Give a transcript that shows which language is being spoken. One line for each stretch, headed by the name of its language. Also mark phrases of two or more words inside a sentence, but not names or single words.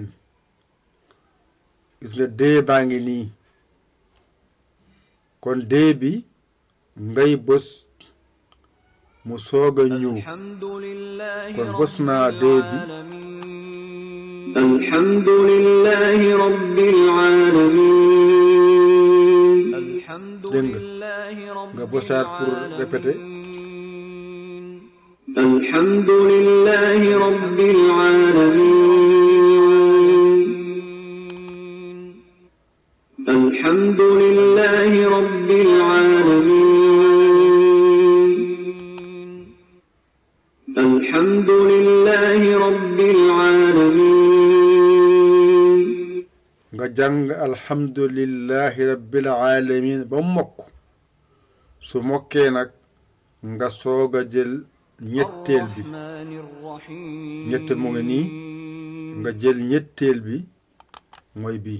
Wolof: gis nga dee baa ngi nii kon dee bi ngay bës mu soog a ñëw kon bës naa dee bi.
Arabic: الحمد لله رب العالمين.
Wolof: dégg nga bësaat
French: pour répéter.
Arabic: الحمد لله رب العالمين. الحمد لله رب العالمين. الحمد لله رب العالمين.
Wolof: nga jàng
Arabic: الحمد لله رب العالمين
Wolof: ba mokk. su mokkee nag nga soog a jël ñetteel bi. ñetteel mu ngi nii nga jël ñetteel bi mooy bii.